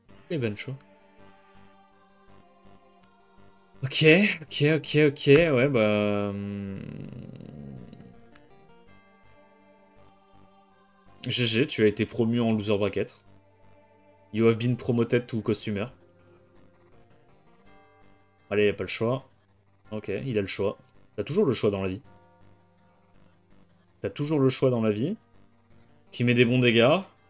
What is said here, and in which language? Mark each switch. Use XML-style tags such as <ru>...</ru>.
<fr>Et ban Shaw. Ok. Ouais, bah... GG, tu as été promu en loser bracket.</fr> <en>You have been promoted to costumer.</en> <fr>Allez, y a pas le choix. Ok, il a le choix. T'as toujours le choix dans la vie. T'as toujours le choix dans la vie. Qui met des bons dégâts.</fr>